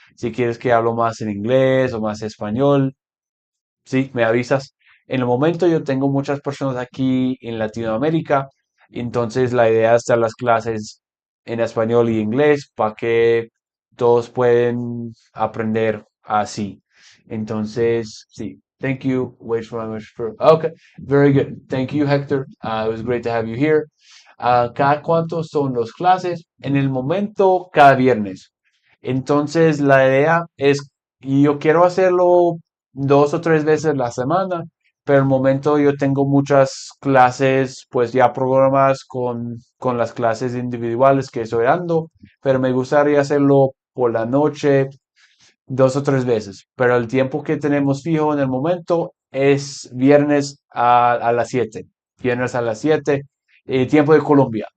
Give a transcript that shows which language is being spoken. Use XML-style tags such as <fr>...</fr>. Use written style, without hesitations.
<es>Si quieres que hablo más en inglés o más español, sí, me avisas. En el momento yo tengo muchas personas aquí en Latinoamérica, entonces la idea es dar las clases en español y inglés para que todos pueden aprender así. Entonces, sí.</es> <en>Thank you. Wait for my Okay, very good. Thank you, Hector. It was great to have you here.</en> <es>¿Cada cuánto son las clases? En el momento, cada viernes. Entonces, la idea es, y yo quiero hacerlo 2 o 3 veces la semana, pero el momento yo tengo muchas clases pues ya programadas con las clases individuales que estoy dando, pero me gustaría hacerlo por la noche 2 o 3 veces, pero el tiempo que tenemos fijo en el momento es viernes a las 7, viernes a las 7, tiempo de Colombia.</es>